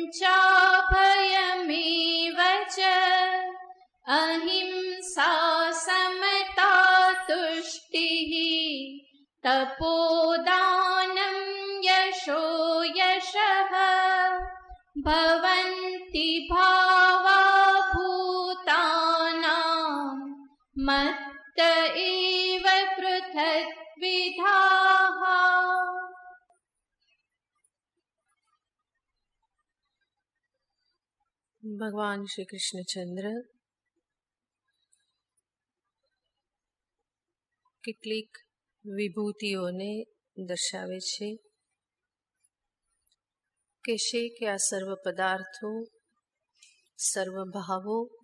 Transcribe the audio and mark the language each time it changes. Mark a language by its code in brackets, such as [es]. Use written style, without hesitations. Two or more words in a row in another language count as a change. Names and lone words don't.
[sa] चाभयमेव च अहिंसा समता तुष्टिः तपोदानं यशो यशः भवन्ति भावा भूतानां मत्त एव पृथग्विधाः। [gu] ભગવાન શ્રી કૃષ્ણચંદ્ર કેટલીક વિભૂતિઓને દર્શાવે છે, કહેશે કે આ સર્વ પદાર્થો સર્વ ભાવો